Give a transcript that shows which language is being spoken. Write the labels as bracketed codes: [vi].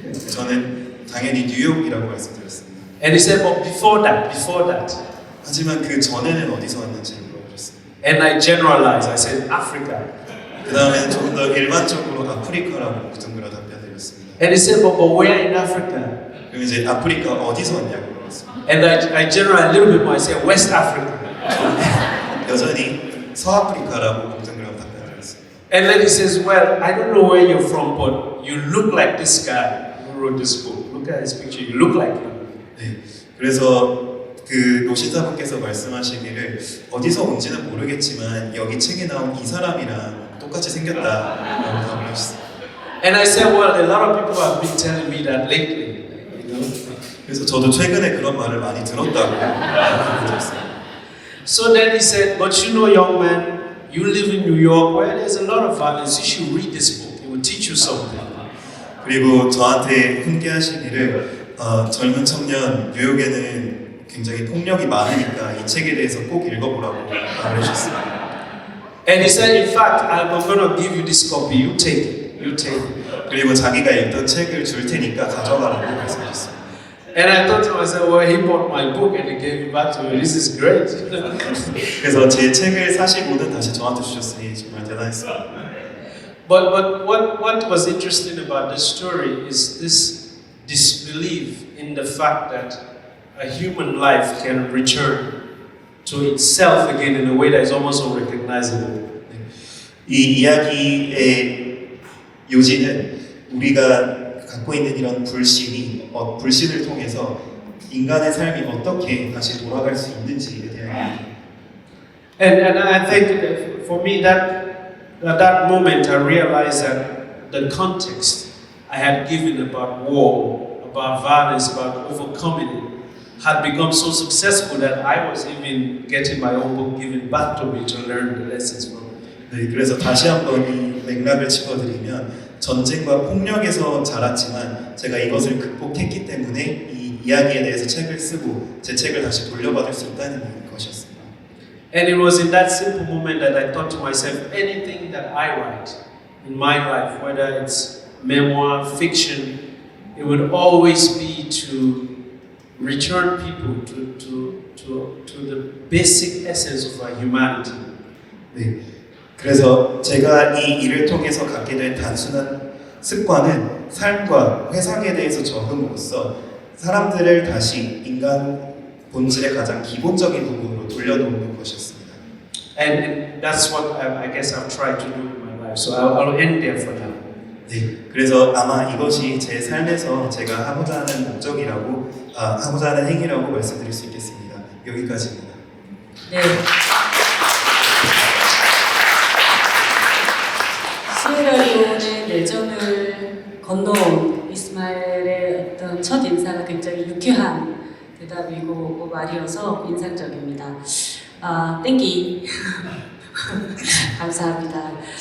[ko] 저는 당연히 뉴욕이라고 말씀드렸습니다. [en] And he said, but before that. [ko] 하지만 그 전에는 어디서 왔는지 물어보셨습니다. [en] And I generalized. I said, Africa. [ko] 그 다음에는 조금 더 일반적으로 아프리카라고 뭉뚱그려 답변드렸습니다. [en] And he said, but where in Africa? [ko] 그럼 이제 아프리카 어디서 왔냐고 물어봤습니다. [en] And I generalized a little bit more. I said, West Africa. [ko] 여전히 서아프리카라고 뭉뚱그려 답변드렸습니다. [en] And then he says, well, I don't know where you're from, but you look like this guy who wrote this book. Look at his picture. You look like him. [ko] 네, 그래서 그 노신사분께서 말씀하시기를 어디서 온지는 모르겠지만 여기 책에 나온 이 사람이랑 똑같이 생겼다라고 답을 하셨어요. [en] And I said, well, a lot of people have been telling me that lately. You know? [ko] 그래서 저도 최근에 그런 말을 많이 들었다고 들었어요. [en] So then he said, but you know, young man, you live in New York where there's a lot of violence. You should read this book. It will teach you something. [ko] 그리고 저한테 훈계하시기를 젊은 청년 뉴욕에는 굉장히 폭력이 많으니까 이 책에 대해서 꼭 읽어보라고 말을 해주셨어요. [en] And he said, in fact, I'm going to give you this copy. You take it. You take it. [ko] 그리고 자기가 읽던 책을 줄 테니까 가져가라고 말씀하셨어요. [en] And I thought to myself, well, he bought my book and he gave it back to me. This is great. [ko] 그래서 제 책을 사시고는 다시 저한테 주셨으니 정말 대단했습니다. [en] But what was interesting about this story is this disbelief in the fact that a human life can return to itself again in a way that is almost unrecognizable. [ko] 이 이야기의 요지는 우리가 갖고 있는 이런 불신을 통해서 인간의 삶이 어떻게 다시 돌아갈 수 있는지에 대한 [en] And I think that for me at that moment I realized that the context I had given about war, about violence, about overcoming it had become so successful that I was even getting my own book given back to me to learn the lessons from it. [ko] 네, 그래서 다시 한번 이 맥락을 짚어드리면 전쟁과 폭력에서 자랐지만 제가 이것을 극복했기 때문에 이 이야기에 대해서 책을 쓰고 제 책을 다시 돌려받을 수 있다는 것이었습니다. [en] And it was in that simple moment that I thought to myself, anything that I write in my life, whether it's memoir, fiction, it would always be to return people to the basic essence of our humanity. [ko] 네, 그래서 제가 이 일을 통해서 갖게 된 단순한 습관은 삶과 회상에 대해서 적음으로써 사람들을 다시 인간 본질의 가장 기본적인 부분으로 돌려놓는 것이었습니다. [en] And that's what I guess I've tried to do in my life. So I'll end there for now. [ko] 네, 그래서 아마 이것이 제 삶에서 제가 하고자 하는 목적이라고, 하고자 하는 행위라고 말씀드릴 수 있겠습니다. 여기까지입니다. 네. 시에라리온의 내전을 건너온 이스마엘의 어떤 첫 인사가 굉장히 유쾌한 대답이고 말이어서 인상적입니다. 땡기. 감사합니다.